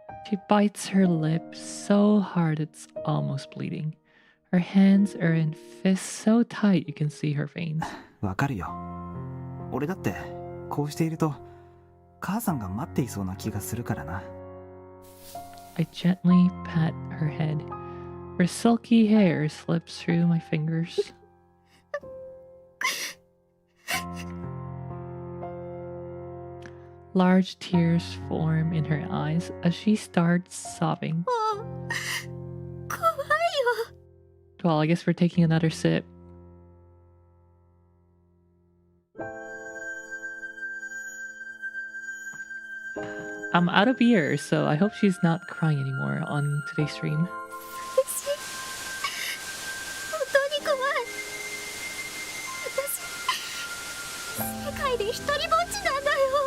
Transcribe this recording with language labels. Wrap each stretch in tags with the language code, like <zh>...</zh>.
<en>She bites her lip so hard it's almost bleeding. Her hands are in fists so tight you can see her veins.</en> <ja>わかるよ。俺だってこうしていると母さんが待っていそうな気がするからな。</ja> <en>I gently pat her head. Her silky hair slips through my fingers. Large tears form in her eyes as she starts sobbing.</en> <ja>怖いよ。</ja> <en>Well, I guess we're taking another sip. I'm out of beer, so I hope she's not crying anymore on today's stream.</en> <ja>私本当に怖い。私世界で一人ぼっちなんだよ。</ja>